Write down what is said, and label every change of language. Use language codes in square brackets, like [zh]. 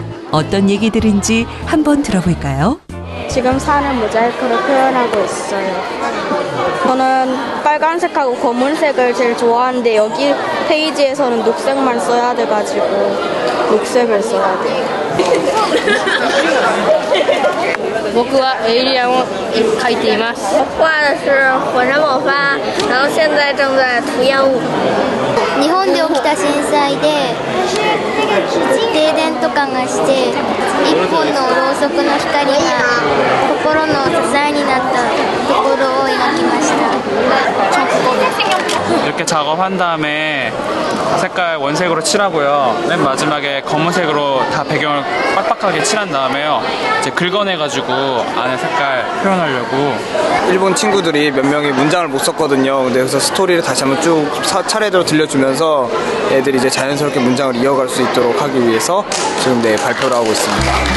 [ko] 어떤 얘기들인지 한번 들어볼까요? 지금 산을 모자이크로 표현하고 있어요. 저는 빨간색하고 검은색을 제일 좋아하는데 여기 페이지에서는 녹색만 써야 돼가지고 녹색을 써야 돼요. [ja] 僕はエイリアンを描いています。 [zh] 画的是火山爆发，然后现在正在涂烟雾。 [ja] 日本で起きた震災で停電とかがして一本のろうそくの光が心の支えになったところを描きました。 [ko] 이렇게 작업한 다음에 색깔 원색으로 칠하고요. 맨 마지막에 검은색으로 다 배경을 빡빡하게 칠한 다음에요. 이제 긁어내가지고 안에 색깔 표현하려고. 일본 친구들이 몇 명이 문장을 못 썼거든요. 근데 그래서 스토리를 다시 한번 쭉 차례대로 들려주면서 애들이 이제 자연스럽게 문장을 이어갈 수 있도록 하기 위해서 지금 발표를 하고 있습니다.